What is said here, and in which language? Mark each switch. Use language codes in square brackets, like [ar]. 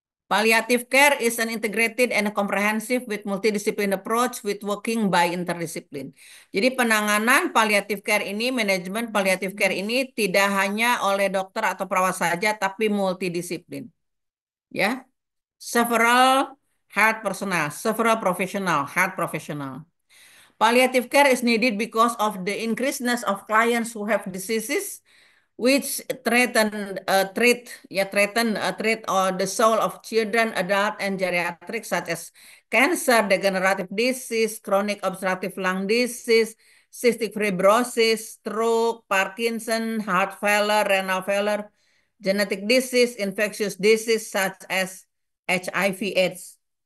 [en] Palliative care is an integrated and comprehensive with multidiscipline approach with working by interdiscipline. [id] Jadi penanganan palliative care ini, manajemen palliative care ini tidak hanya oleh dokter atau perawat saja, tapi multidisiplin. [en] Ya, several several professional, health professional. Palliative care is needed because of the increasedness of clients who have diseases which threaten the soul of children, adult, and geriatric, such as cancer, degenerative disease, chronic obstructive lung disease, cystic fibrosis, stroke, Parkinson, heart failure, renal failure, genetic disease, infectious disease such as HIV/AIDS.